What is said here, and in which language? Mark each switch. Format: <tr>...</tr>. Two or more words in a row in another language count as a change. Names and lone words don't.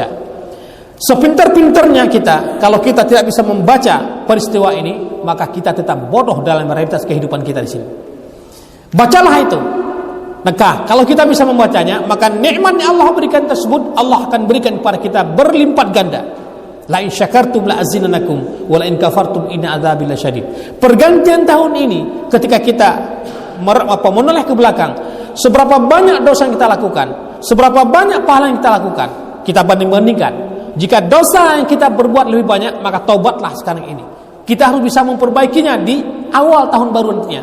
<id>Sepintar-pintarnya kita, kalau kita tidak bisa membaca peristiwa ini, maka kita tetap bodoh dalam realitas kehidupan kita di sini. Bacalah itu. Maka kalau kita bisa membacanya, maka nikmat yang Allah berikan tersebut Allah akan berikan kepada kita berlipat ganda.</id> <ar>لئن شكرتم لأزيدنكم ولئن كفرتم إن عذابي لشديد.</ar> <id>Pergantian tahun ini ketika kita menoleh ke belakang, seberapa banyak dosa yang kita lakukan, seberapa banyak pahala yang kita lakukan, kita banding-bandingkan. Jika dosa yang kita berbuat lebih banyak, maka taubatlah sekarang ini. Kita harus bisa memperbaikinya di awal tahun baru nantinya.</id>